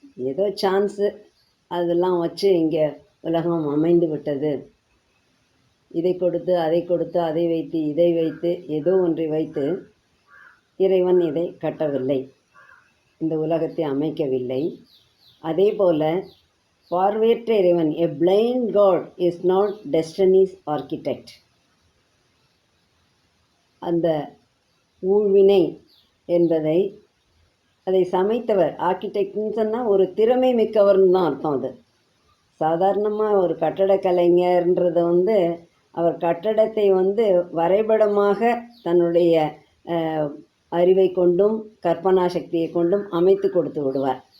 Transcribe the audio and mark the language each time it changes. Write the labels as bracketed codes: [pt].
[ta] ஏதோ சான்ஸு அதெல்லாம் வச்சு இங்கே உலகம் அமைந்து விட்டது. இதை கொடுத்து அதை கொடுத்து, அதை வைத்து இதை வைத்து, ஏதோ ஒன்றை வைத்து இறைவன் இதை கட்டவில்லை, இந்த உலகத்தை அமைக்கவில்லை. அதே போல பார்வையற்ற இறைவன், [en] a blind God is not destiny's architect. [ta] அந்த ஊழ்வினை என்பதை அதை சமைத்தவர், ஆர்கிடெக்ட்னு சொன்னால் ஒரு திறமை மிக்கவர்னு தான் அர்த்தம். அது சாதாரணமாக ஒரு கட்டட கலைஞர்ன்றது அவர் கட்டடத்தை வரைபடமாக தன்னுடைய அறிவை கொண்டும் கற்பனா சக்தியை கொண்டும் அமைத்து கொடுத்து விடுவார்.